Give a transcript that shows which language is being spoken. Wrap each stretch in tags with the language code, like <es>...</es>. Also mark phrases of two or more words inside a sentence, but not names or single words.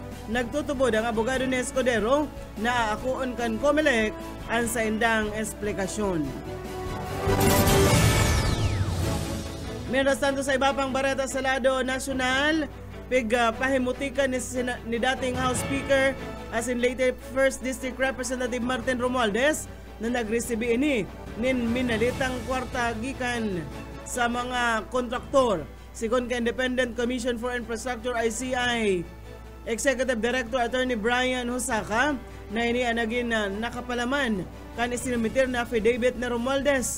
<bik>Nagtutubod ang abogado ni Escudero na aakuon kan COMELEC ang sa indang esplikasyon. Mientras tanto sa iba pang bareta sa lado nasyonal, pahimutikan ni dating House Speaker as in later 1st District Representative Martin Romualdez na nagresibi ini nin minalitang kwarta gikan sa mga kontraktor. Sigon ka Independent Commission for Infrastructure ICI Executive Director Attorney Brian Hosaka na inianagin na nakapalaman kan isinumitir na affidavit na Romualdez.</bik>